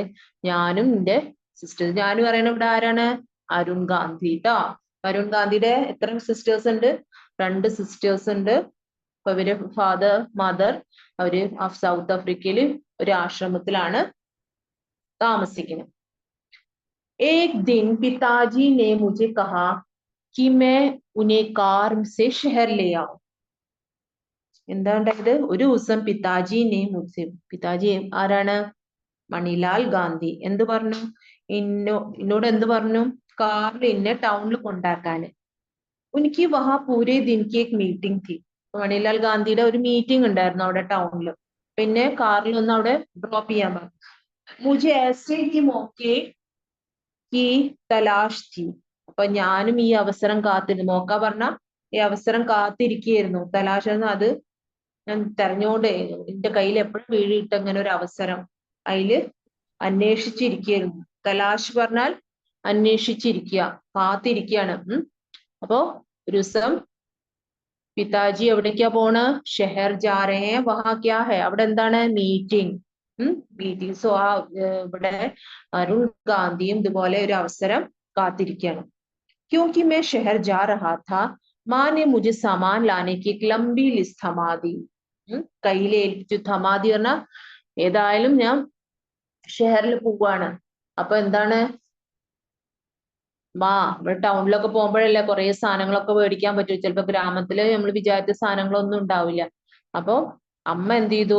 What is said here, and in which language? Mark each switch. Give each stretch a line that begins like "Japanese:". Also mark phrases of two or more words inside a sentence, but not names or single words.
Malayalam: ഞാനും എന്റെ സിസ്റ്റേഴ്സ്. ഞാനും പറയുന്നത് ഇവിടെ ആരാണ്? അരുൺ ഗാന്ധി ട്ടോ. അരുൺ ഗാന്ധിയുടെ എത്ര സിസ്റ്റേഴ്സ് ഉണ്ട്? 2 സിസ്റ്റേഴ്സ് ഉണ്ട്. അപ്പൊ ഇവര് ഫാദർ മദർ അവര് സൗത്ത് ആഫ്രിക്കയില് ഒരു ആശ്രമത്തിലാണ് താമസിക്കുന്നത്.
Hindi: एक दिन पिताजी ने मुझे कहा कि मैं उन्हें कार से शहर ले आऊं.
Malayalam: എന്താ ഉണ്ടായത്? ഒരു ദിവസം പിതാജിനെ മുझसे, പിതാജി ആരാണ്? മണിലാൽ ഗാന്ധി എന്ത് പറഞ്ഞു? എന്നോട് എന്ത് പറഞ്ഞു? കാറിൽ എന്നെ ടൗണിൽ കൊണ്ടാക്കാന്. എനിക്ക്
Hindi: वहाँ पूरे दिन की एक मीटिंग थी.
Malayalam: മണിലാൽ ഗാന്ധിയുടെ ഒരു മീറ്റിംഗ് ഉണ്ടായിരുന്നു അവിടെ ടൗണിൽ. പിന്നെ കാറിൽ ഒന്ന് അവിടെ ഡ്രോപ്പ് ചെയ്യാൻ പറഞ്ഞു.
Hindi: മുझे ऐसे ही मौके की तलाश थी.
Malayalam: അപ്പൊ ഞാനും ഈ അവസരം കാത്തിരുന്നു. മോക്ക പറഞ്ഞ ഈ അവസരം കാത്തിരിക്കുകയായിരുന്നു. തലാഷ് എന്ന അത് ഞാൻ തെരഞ്ഞോണ്ട് എന്റെ കയ്യിൽ എപ്പോഴും വീഴിട്ട് അങ്ങനെ ഒരു അവസരം അതില് അന്വേഷിച്ചിരിക്കുകയായിരുന്നു. തലാഷ് പറഞ്ഞാൽ അന്വേഷിച്ചിരിക്കുക, കാത്തിരിക്കുകയാണ്. അപ്പോ ഒരു ദിവസം പിതാജി എവിടേക്കാ പോണ്?
Hindi: शहर जा रहे है वहाँ क्या है?
Malayalam: അവിടെ എന്താണ്? മീറ്റിംഗ്. മീറ്റിംഗ്. സോ ആ ഇവിടെ അരുൺ ഗാന്ധിയും ഇതുപോലെ ഒരു അവസരം കാത്തിരിക്കുകയാണ്.
Hindi: क्योंकि मैं शहर जा रहा था, माँ ने मुझे सामान लाने की एक लंबी लिस्ट थमा दी.
Malayalam: കയ്യിൽ ഏൽപ്പിച്ചു. thamaadi പറഞ്ഞ ഏതായാലും ഞാൻ ഷെഹറിൽ പോവാണ്. അപ്പൊ എന്താണ് ഇവിടെ ടൗണിലൊക്കെ പോകുമ്പോഴല്ലേ കുറെ സാധനങ്ങളൊക്കെ മേടിക്കാൻ പറ്റും. ചിലപ്പോ ഗ്രാമത്തില് നമ്മൾ വിചാരിച്ച സാധനങ്ങളൊന്നും ഉണ്ടാവില്ല. അപ്പൊ അമ്മ എന്ത് ചെയ്തു?